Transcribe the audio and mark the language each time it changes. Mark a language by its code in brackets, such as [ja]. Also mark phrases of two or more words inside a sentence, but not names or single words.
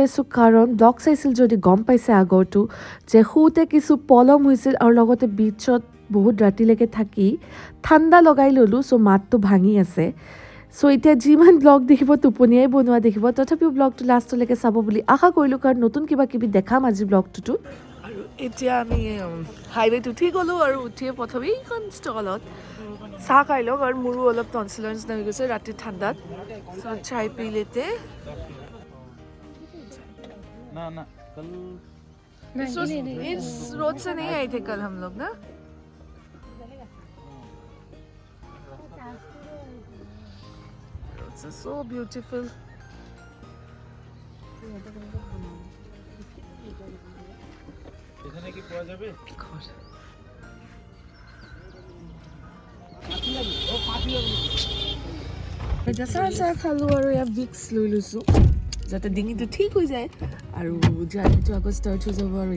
[as] আছোঁ কাৰণ ব্লগ চাইছিল যদি গম পাইছে আগৰটো যে শুওঁতে কিছু পলম হৈছিল আৰু লগতে বিচত বহুত ৰাতিলৈকে থাকি ঠাণ্ডা লগাই ল'লোঁ চ' মাতটো ভাঙি আছে চ' এতিয়া যিমান ব্লগ দেখিব টোপনিয়াই বনোৱা দেখিব তথাপিও ব্লগটো লাষ্টলৈকে চাব বুলি আশা কৰিলোঁ কাৰণ নতুন কিবা কিবি দেখাম আজি ব্লগটোতো আৰু এতিয়া আমি হাইৱেত উঠি গ'লোঁ আৰু উঠিয়ে প্ৰথমে এইখন ষ্টলত চাহ খাই লওঁ কাৰণ মোৰো অলপ টনচিলৰ নিচিনা হৈ গৈছে ৰাতি ঠাণ্ডাত চ' চাই পি লেতে [hi] ना ना कल इस रोड से नहीं आए थे कल हम लोग ना [en] It's so beautiful. [bn] এখানে কি পাওয়া যাবে [as] চাহ খালোঁ আৰু ইয়াত ভিক্স লৈ লৈছোঁ যাতে ডিঙিটো ঠিক হৈ যায় আৰু জাৰ্নিটো আকৌ ষ্টাৰ্ট হৈ যাব আৰু